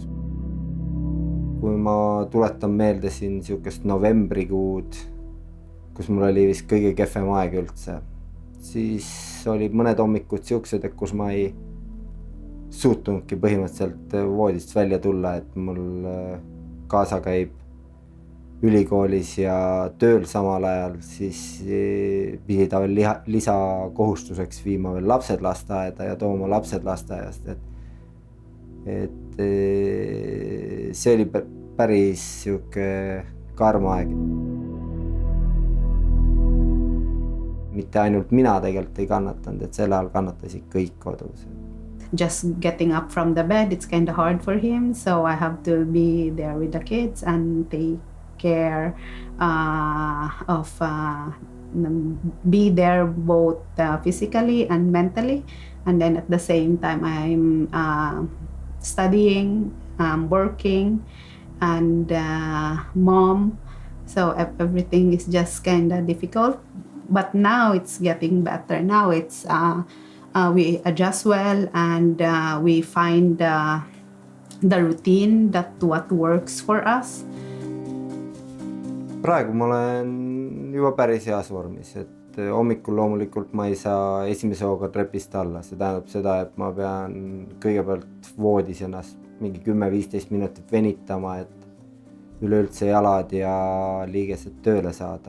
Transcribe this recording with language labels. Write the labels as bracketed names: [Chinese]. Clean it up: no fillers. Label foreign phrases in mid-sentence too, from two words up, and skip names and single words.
[Estonian] Kui ma tuletan meelde siin siukest novembrikuud, kus mul oli vist kõige kehvem aeg üldse, siis olid mõned hommikud siuksed, et kus ma ei suutnudki põhimõtteliselt voodist välja tulla, et mul kaasa käib ülikoolis ja tööl samal ajal, siis pidi ta veel lisakohustuseks viima veel lapsed lasteaeda ja tooma lapsed lasteaiast. Et see oli päris siuke karm aeg. Mitte ainult mina tegelikult ei kannatanud, et selle ajal kannatasid kõik kodus. [English] Just getting up from the bed, it's kind of hard for him, so I have to be there with the kids and take care of be there both physically and mentally, and then at the same time I'm studying, working, and mom, so everything is just kind of difficult, but now it's getting better. Now it's we adjust well and we find the routine that what works for us. [Estonian] Praegu ma olen juba päris heas vormis, et hommikul loomulikult ma ei saa esimese hooga trepist alla. See tähendab seda, et ma pean kõigepealt voodis ennast mingi 10-15 minutit venitama, et üleüldse jalad ja liigesed tööle saada.